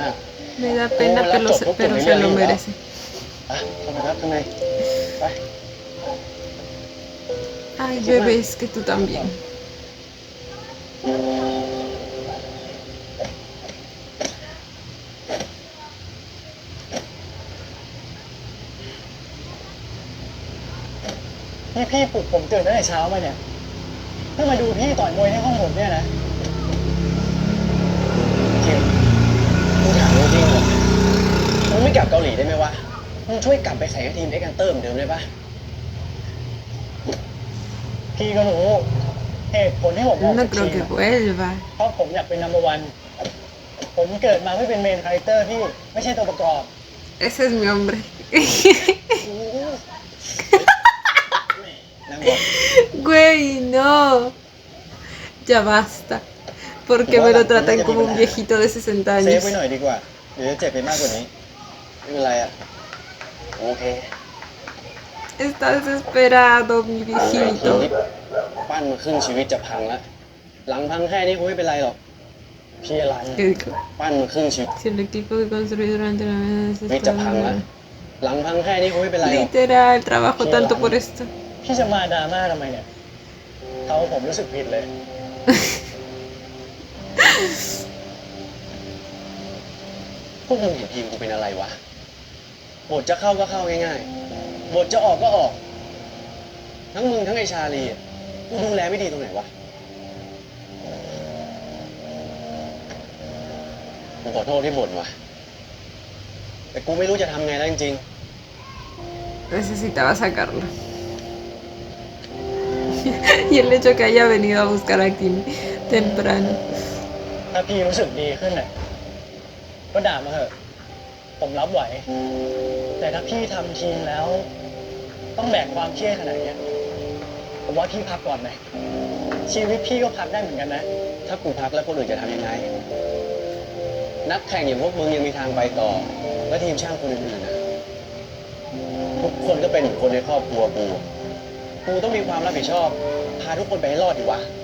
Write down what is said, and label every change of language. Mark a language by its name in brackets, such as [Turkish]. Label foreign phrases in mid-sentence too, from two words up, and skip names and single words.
[Spanish] Me da pena, pero se lo merece. [Thai] อ่ะเข้าไปครับข้างในไป [Spanish] Ay, bebé, es que tú también. [Thai] นี่พี่ปลุกผมตื่นตั้งแต่เช้ามาเนี่ยเพื่อมาดูพี่ต่อยมวยในห้องผมเนี่ยนะ คิมกูถามจริงๆเหรอมึงไม่กลับเกาหลีได้ไหมวะมึงช่วยกลับไปใส่กับทีมเอ็กซ์กันเตอร์เหมือนเดิมได้ปะ พี่ก็รู้เหตุผลที่ผมออก [Spanish] No [Thai] จาก [Spanish] creo [Thai] ที [Spanish] que [Thai] ม [Spanish] vuelva. [Thai] เพราะผมอยากเป็น [English] number one [Thai] ผมเกิดมาไม่เป็น [English] main character [Thai] พี่ไม่ใช่ตัวประกอบ [Spanish] Ese es mi hombre. [Thai] นั่งก่อน [Spanish] Güey, no. Ya basta. Porque me lo tratan como un viejito de 60 [Thai] เซฟ [Spanish] años. [Thai] ไว้หน่อยดีกว่าเดี๋ยวจะเจ็บไปมากกว่านี้ ไม่เป็นไรอ่ะโอเค [Spanish] Está desesperado, mi [Thai] ทีม [Spanish] viejito. [Thai] ที่ปั้นมาครึ่งชีวิตจะพังแล้วหลังพังแค่นี้คงไม่เป็นไรหรอก พี่อลัน [Spanish] ¿Qué dijo? [Thai] ปั้นมาครึ่งชีวิต [Spanish] Si el equipo que construí durante la vida [Thai] วิจะพังแล้ว หลังพังแค่นี้คงไม่เป็นไรหรอก [Spanish] Literal, trabajo tanto por esto. [Thai] พี่จะมาดราม่าทำไมเนี่ยเขาผมรู้สึกผิดเลย พวกมึงเห็นทีมกูเป็นอะไรวะบทจะเข้าก็เข้าง่ายๆบทจะออกก็ออก ทั้งมึงทั้งไอชาลีอะกูดูแลไม่ดีตรงไหนวะกูขอโทษที่บ่นว่ะแต่กูไม่รู้จะทำไงแล้วจริง [Spanish] Necesitaba sacarlo. Y el hecho que haya venido a buscar a Kim temprano. [Thai] ถ้าพี่รู้สึกดีขึ้นน่ะก็ด่ามาเถอะผมรับไหว แต่ถ้าพี่ทำทีมแล้ว ต้องแบกความเครียดขนาดเนี้ยผมว่าพี่พักก่อนไหมชีวิตพี่ก็พักได้เหมือนกันนะ ๆ ถ้ากูพักแล้วคนอื่นจะทำยังไง นักแข่งอย่างพวกมึงยังมีทางไปต่อ และทีมช่างคนอื่นๆนะทุกคนก็เป็นเหมือนคนในครอบครัวกู กูต้องมีความรับผิดชอบ พาทุกคนไปให้รอดดีวะ